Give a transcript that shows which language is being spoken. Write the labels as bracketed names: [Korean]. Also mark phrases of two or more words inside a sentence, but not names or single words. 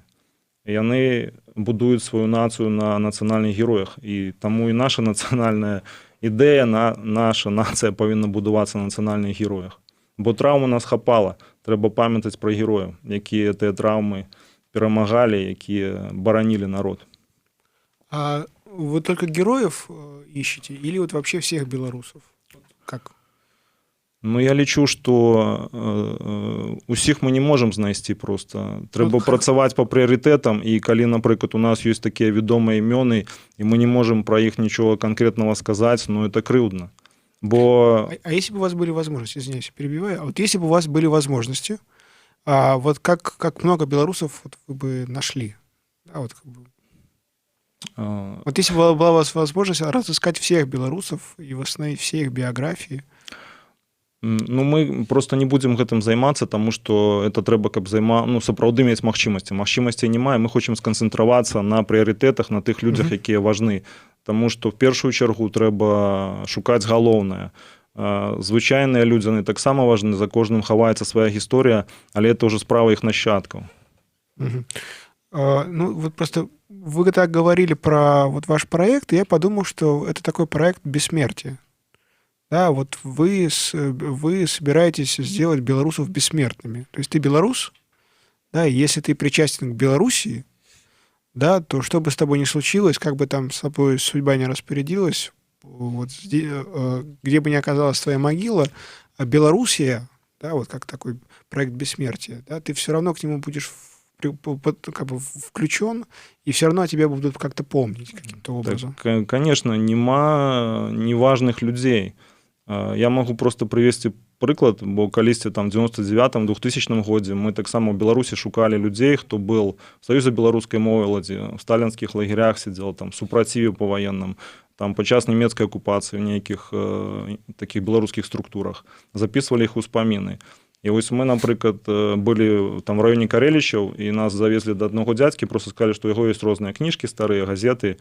[Belarusian] Яны будуюць сваю нацыю на нацыянальных героях. І таму і наша нацыянальная ідэя, наша нацыя павінна будавацца на нацыянальных героях. Бо траўму нас хапала. Трэба памятаць пра герояў, якія тыя траўмы перамагалі, якія баранілі народ. [Russian] А вы только героев ищете или вот вообще всех белорусов? Как? [Belarusian] Ну, я лічу, што усіх мы не можам знайсці просто. Трэба працаваць па прыярытэтам, і калі, напрыклад, у нас ёсць такія вядомыя імёны, і мы не можам пра іх нічога канкрэтнага сказаць, ну, это крыўдна. Бо... [Russian] А если бы у вас были возможности, извиняюсь, перебиваю, а вот если бы у вас были возможности, вот как много белорусов вот вы бы нашли? Да, вот, как бы. Вот если бы была у вас возможность разыскать всех белорусов и восстановить все их биографии. [Belarusian] Ну, мы просто не будем гэтым займацца, таму што это трэба, каб сапраўды мець магчымасці. Магчымасцей няма, мы хочам сканцэнтравацца на прыярытэтах, на тых людзях, якія важны. Таму што в першую чаргу трэба шукаць галоўнае. Звычайныя людзі, яны таксама важны, за кожным хаваецца свая гісторыя, але это ўжо справа іх нашчадкаў. [Russian] Ну, вот просто вы так говорили про вот ваш проект, и я подумал, что это такой проект бессмертия. Да, вот вы собираетесь сделать белорусов бессмертными. То есть ты белорус, да, и если ты причастен к Белоруссии, да, то что бы с тобой ни случилось, как бы там с тобой судьба не распорядилась, вот, где бы ни оказалась твоя могила, Белоруссия, да, вот как такой проект бессмертия, да, ты все равно к нему будешь как бы включен, и все равно о тебе будут как-то помнить каким-то образом. Так, конечно, нема неважных людей. [Belarusian] Я могу просто прывесці прыклад, бо калісьці там 99-м, 2000 годзе мы таксама ў Беларусі шукалі людзей, хто [Russian] был в [Belarusian] Саюзе беларускай моладзі, в сталінскіх лагерях сидзел, там супраціве паваенным, там падчас нямецкай акупацыі в нейкіх такіх беларускіх структурах, записывалі іх успаміны. І вось мы, напрыклад, былі там в раёне Карэлішаў, і нас завезлі да аднаго дзядзькі, просто сказалі, што у яго ёсць розныя кніжкі, старыя газеты.